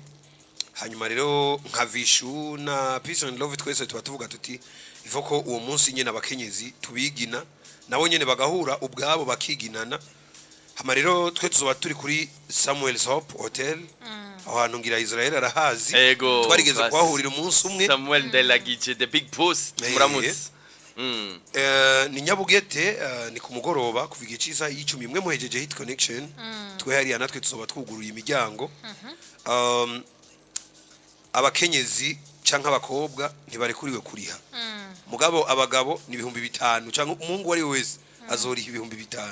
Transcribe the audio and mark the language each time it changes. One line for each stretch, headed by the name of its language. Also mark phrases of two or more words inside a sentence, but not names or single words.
Rundi: Hanyuma rero nka VICHOU na Peace and Love twese tuba tuvuga tuti ivo ko uwo munsi nyene abakenyezi tubigina nabo nyene bagahura ubwabo bakiginana. Hama rero twe tuzoba turi kuri Samuel's Hope Hotel. Ahantu ngira Israel arahazi. Twarigeze kwahurira umunsi umwe. Samuel Ndelagije
English: the big boss
Rundi: muramutse. Ni Nyabugete, ni ku mugoroba kuva igihe cyiza y'icumi imwe muhejeje Hit Connection. Twe hariya natwe tuzoba twuguruye imiryango. Abakenyezi canka abakobwa ntibarekuriwe kuriha. Mugabo abagabo ni 5,000 canka umungu wari wese azoriha 5,000.